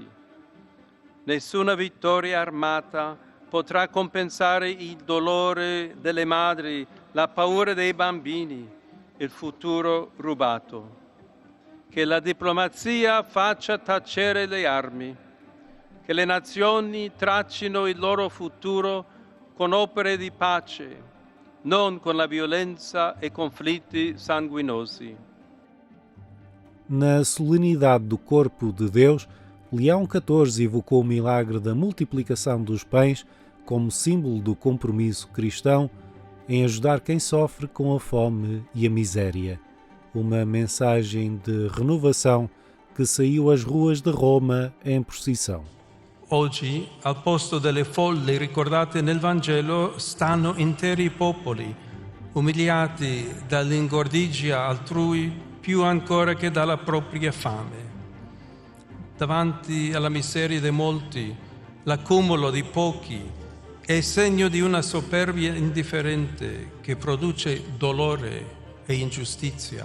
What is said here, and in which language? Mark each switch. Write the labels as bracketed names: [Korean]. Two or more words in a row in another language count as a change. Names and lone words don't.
[Italian] Nessuna vittoria armata potrà compensare il dolore delle madri, la paura dei bambini, il futuro rubato. Che la diplomazia faccia tacere le armi, che le nazioni traccino il loro futuro con opere di pace, non con la violenza e conflitti sanguinosi. [Portuguese] Na solenidade do Corpo de Deus, Leão XIV evocou o milagre da multiplicação dos pães como símbolo do compromisso cristão em ajudar quem sofre com a fome e a miséria. Uma mensagem de renovação que saiu às ruas de Roma em procissão. [Italian] Oggi, al posto delle folle ricordate nel Vangelo, stanno interi popoli, umiliati dall'ingordigia altrui più ancora che dalla propria fame. Davanti alla miseria di molti, l'accumulo di pochi è segno di una superbia indifferente che produce dolore e ingiustizia.